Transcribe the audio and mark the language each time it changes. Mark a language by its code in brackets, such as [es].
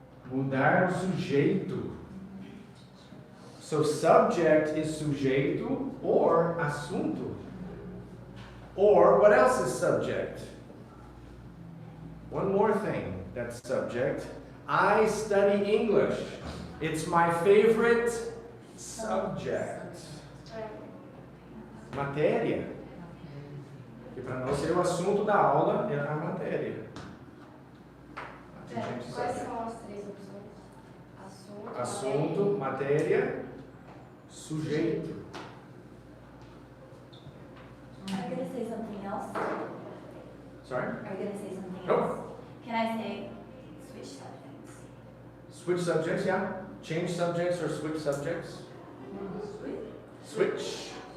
[pt] Mudar o sujeito. [en] So subject is sujeito or assunto. Or what else is subject? One more thing that's subject. I study English. It's my favorite subject. [pt] Matéria. E para não ser o assunto da aula, é a matéria. Quais são as três opções? Assunto, matéria, sujeito. [en] Are you gonna say something else? Sorry? Are you gonna say something Nope. else? Can I say switch subjects? Switch subjects, yeah. Change subjects or switch subjects. Switch.